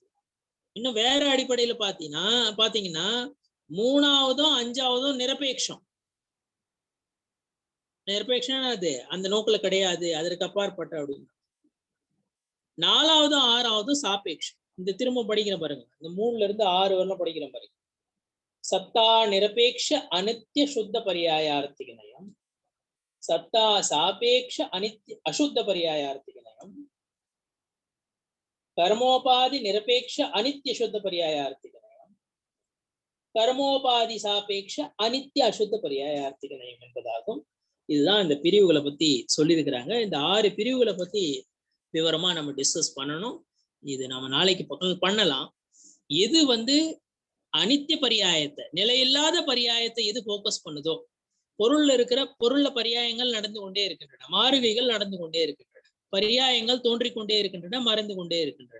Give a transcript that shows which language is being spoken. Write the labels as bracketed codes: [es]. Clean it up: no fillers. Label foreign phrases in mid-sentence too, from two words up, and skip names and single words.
[ta] இன்னும் வேற அடிப்படையில பாத்தீங்கன்னா 3வதும் 5வதும் நிரபேட்சம். நிரபேட்சம் அது அந்த நோக்குல கிடையாது, அதற்கு அப்பாற்பட்ட அப்படின்னு. 4வதும் 6வதும் சாபேட்சம். இந்த திரும்ப படிக்கிற பாருங்க, இந்த 3ல இருந்து 6 வரலாம் படிக்கிற பாருங்க. [sa] सत्ता निरपेक्ष अनित्य शुद्ध पर्यायार्थिक नयम, सत्ता सापेक्ष अनित्य अशुद्ध पर्यायार्थिक नयम, कर्मोपाधि निरपेक्ष अनित्य शुद्ध पर्यायार्थिक नयम, कर्मोपाधि सापेक्ष अनित्य अशुद्ध पर्यायार्थिक नयम् என்பதாகும். [ta] இதுதான் இந்த பிரிவுகளை பத்தி சொல்லியிருக்கிறாங்க. இந்த 6 பிரிவுகளை பத்தி விவரமா நம்ம டிஸ்கஸ் பண்ணணும். இது நம்ம நாளைக்கு பண்ணலாம். எது அனித்திய பரியாயத்தை, நிலையில்லாத பரியாயத்தை எது போக்கஸ் பண்ணுதோ, பொருள்ல இருக்கிற பரியாயங்கள் நடந்து கொண்டே இருக்கின்றன, மாறுகைகள் நடந்து கொண்டே இருக்கின்றன, பரியாயங்கள் தோன்றிக்கொண்டே இருக்கின்றன, மறைந்து கொண்டே இருக்கின்றன.